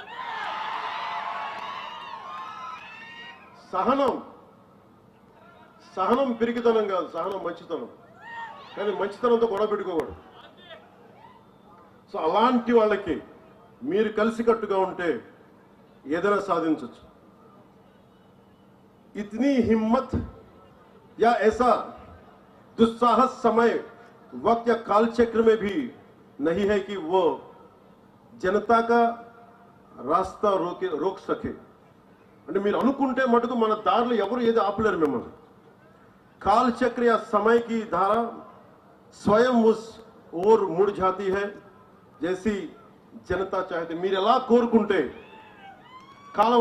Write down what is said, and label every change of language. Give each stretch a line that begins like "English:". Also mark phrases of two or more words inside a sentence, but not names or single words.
Telugu: సహనం పిరికితనం కాదు, సహనం మంచితనం, కానీ మంచితనంతో గొడవ పెట్టుకోకూడదు। సో అలాంటి వాళ్ళకి మీరు కలిసికట్టుగా ఉంటే ఏదైనా సాధించవచ్చు।
Hindi: इतनी हिम्मत या ऐसा दुस्साहस समय वक्त या काल चक्र में भी नहीं है कि वो जनता का रास्ता रोक सके।
Telugu: అంటే మీరు అనుకుంటే మటుకు మన దారిలో ఎవరు ఏది ఆపలేరు మిమ్మల్ని।
Hindi: काल चक्र या समय की धारा स्वयं उस ओर मुड़ जाती है जैसी जनता चाहती।
Telugu: మీరు ఎలా కోరుకుంటే కాలం